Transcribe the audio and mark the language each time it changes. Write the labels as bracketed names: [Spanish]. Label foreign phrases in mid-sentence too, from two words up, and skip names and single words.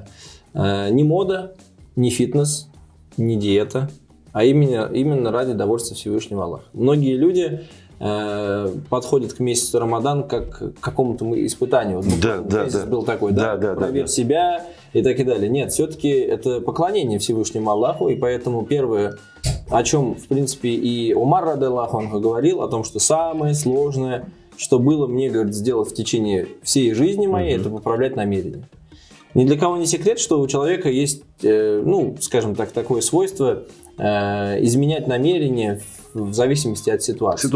[Russian] Не мода, не фитнес, не диета, а именно ради довольства Всевышнего Аллаха. Многие люди подходят к месяцу Рамадан как к какому-то испытанию. Вот месяц был такой, проверь себя и так и далее. Нет, все-таки это поклонение Всевышнему Аллаху, и поэтому первое, о чем, в принципе, и Умар [Arabic] رضي الله عنه [Russian] говорил, о том, что самое сложное, что было мне, говорит, сделать в течение всей жизни моей, это поправлять намерение. Ни для кого не секрет, что у человека есть, скажем так, такое свойство изменять намерение в зависимости от ситуации.